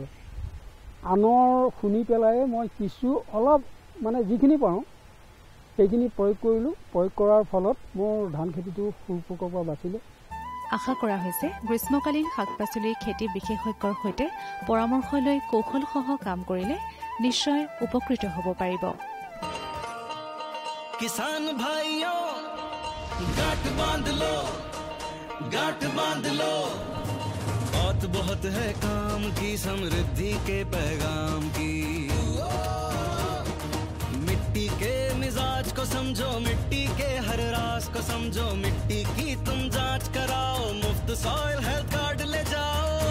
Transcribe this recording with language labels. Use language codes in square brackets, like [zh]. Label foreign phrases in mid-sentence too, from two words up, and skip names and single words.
[as] আনৰ শুনি পেলাই মই কিছু অলপ মানে যিখিনি পাৰোঁ সেইখিনি প্ৰয়োগ কৰিলোঁ। প্ৰয়োগ কৰাৰ ফলত মোৰ ধান খেতিটো শুৰপোকৰ পৰা বাচিলে। আশা কৰা হৈছে গ্ৰীষ্মকালীন শাক পাচলিৰ খেতি বিশেষজ্ঞৰ সৈতে পৰামৰ্শ লৈ কৌশলসহ কাম কৰিলে নিশ্চয় উপকৃত হ'ব পাৰিব। [hi] किसान भाइयों गांठ बांध लो बहुत है काम की, समृद्धि के पैगाम की। मिट्टी के मिजाज को समझो, मिट्टी के हर राज को समझो, मिट्टी की तुम जांच कराओ, मुफ्त [en] soil health card [hi] ले जाओ।